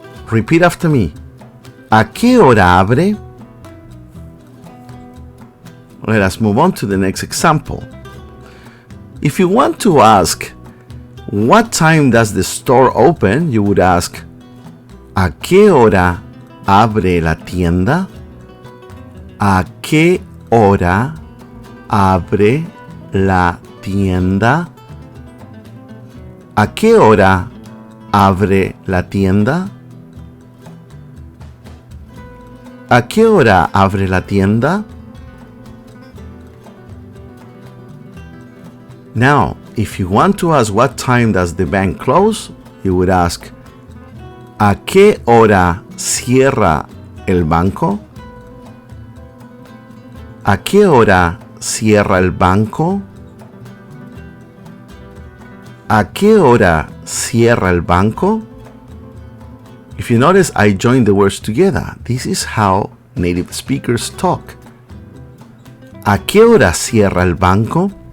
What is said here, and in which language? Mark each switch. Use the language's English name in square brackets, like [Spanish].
[English] Repeat after me. [Spanish] ¿A qué hora abre? [English] Let us move on to the next example. If you want to ask, what time does the store open? You would ask, [Spanish] ¿a qué hora abre la tienda? ¿A qué hora abre la tienda? ¿A qué hora abre la tienda? ¿A qué hora abre la tienda? [English] Now, if you want to ask what time does the bank close, you would ask, [Spanish] ¿a qué hora cierra el banco? ¿A qué hora cierra el banco? ¿A qué hora cierra el banco? [English] If you notice, I joined the words together. This is how native speakers talk. [Spanish] ¿A qué hora cierra el banco?